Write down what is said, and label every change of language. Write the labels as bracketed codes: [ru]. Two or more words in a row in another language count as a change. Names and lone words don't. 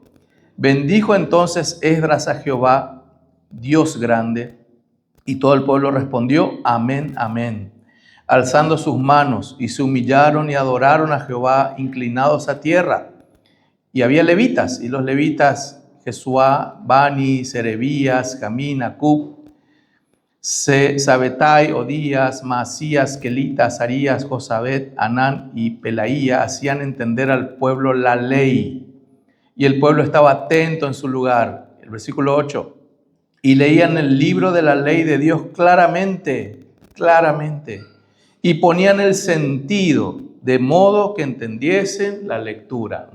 [es] Bendijo entonces Esdras a Jehová, Dios grande, y todo el pueblo respondió, amén, amén, alzando sus manos, y se humillaron y adoraron a Jehová, inclinados a tierra. Y había levitas, y los levitas, Jesuá, Bani, Serebías, Jamín, Acub, Sabetai, Odías, Maasías, Kelita, Azarías, Josabet, Anán y Pelaía hacían entender al pueblo la ley. Y el pueblo estaba atento en su lugar. El versículo 8. Y leían el libro de la ley de Dios claramente, y ponían el sentido, de modo que entendiesen la lectura.